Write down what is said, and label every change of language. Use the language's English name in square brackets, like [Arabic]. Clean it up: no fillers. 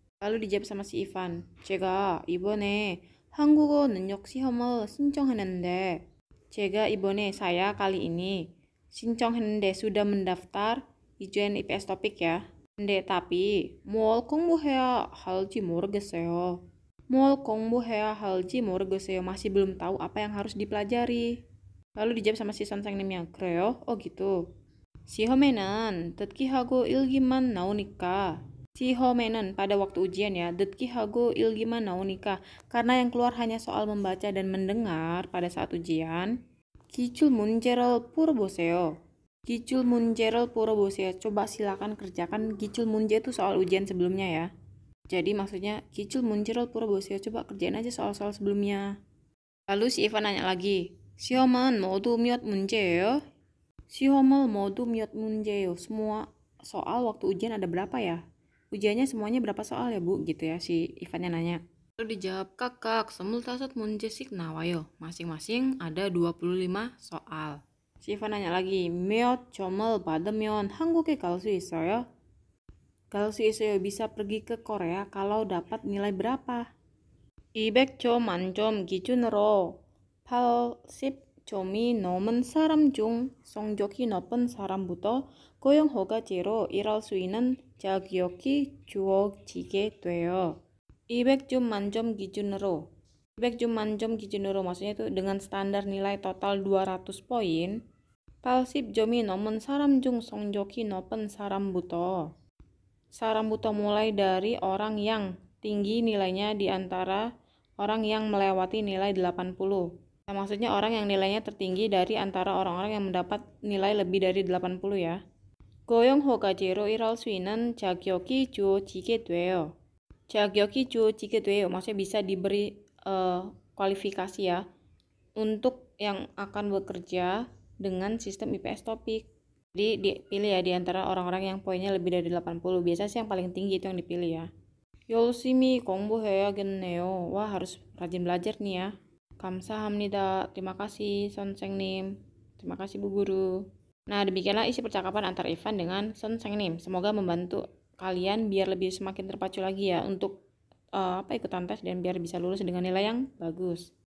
[Indonesian] Lalu dijawab sama si Ivan, [Korean] 제가 이번에 한국어 능력 시험을 신청했는데, [Indonesian] saya kali ini [Korean] 신청했는데 [Indonesian] sudah mendaftar ujian IPS Topik ya. [Korean] 근데 [Indonesian] tapi [Korean] 뭘 공부해야 할지 모르겠어요. 뭘 공부해야 할지 모르겠어요. [Indonesian] Masih belum tahu apa yang harus dipelajari. Lalu dijawab sama si 선생님nya, [Korean] 그래요? [Indonesian] Oh gitu. [Korean] 시험에는 듣기하고 읽기만 나오니까. 시험에는 [Indonesian] pada waktu ujian ya, [Korean] 듣기하고 읽기만 나오니까. [Indonesian] Karena yang keluar hanya soal membaca dan mendengar pada saat ujian. [Korean] 기출 문제를 풀어보세요. 기출 문제를 풀어보세요. [Indonesian] Coba silakan kerjakan 기출 문제 itu soal ujian sebelumnya ya. Jadi maksudnya [Korean] 기출 문제를 풀어보세요. [Indonesian] Coba kerjain aja soal-soal sebelumnya. Lalu si Ivan nanya lagi, [Korean] 시험은 모두 몇 문제예요? 시험은 모두 몇 문제예요? [Indonesian] Semua soal waktu ujian ada berapa ya? Ujiannya semuanya berapa soal ya Bu? Gitu ya si Ivannya nanya. Lalu dijawab, kakak, [Korean] 25문제씩 나와요. [Indonesian] Masing-masing ada 25 soal. Si Ivan nanya lagi, [Korean] 몇 점을 받으면 한국에 갈 수 있어요? 갈 수 있어요, [Indonesian] bisa pergi ke Korea kalau dapat nilai berapa? [Korean] 200점 만점 기준으로 80점이 넘은 사람 중 성적이 높은 사람부터 고용허가제로 일할 수 있는 자격이 주어지게 돼요. 200점 만점 기준으로 200점 만점 기준으로 [Indonesian] maksudnya itu dengan standar nilai total 200 poin. [Korean] 80점이 넘은 사람 중 성적이 높은 사람부터 [Indonesian] mulai dari orang yang tinggi nilainya di antara orang yang melewati nilai 80. Nah, maksudnya orang yang nilainya tertinggi dari antara orang-orang yang mendapat nilai lebih dari 80 ya. [Korean] 고용허가제로 일할 수 있는 자격이 주어지게 돼요. 자격이 주어지게 돼요. [Indonesian] Maksudnya bisa diberi kualifikasi ya untuk yang akan bekerja dengan sistem IPS topik. Jadi dipilih ya di antara orang-orang yang poinnya lebih dari 80. Biasa sih yang paling tinggi itu yang dipilih ya. [Korean] 열심히 공부해야겠네요. [Indonesian] Wah, harus rajin belajar nih ya. [Korean] 감사합니다. [Indonesian] Terima kasih, 선생님. Terima kasih, Bu Guru. Nah, demikianlah isi percakapan antara Ivan dengan 선생님. Semoga membantu kalian biar lebih semakin terpacu lagi ya untuk ikutan tes dan biar bisa lulus dengan nilai yang bagus.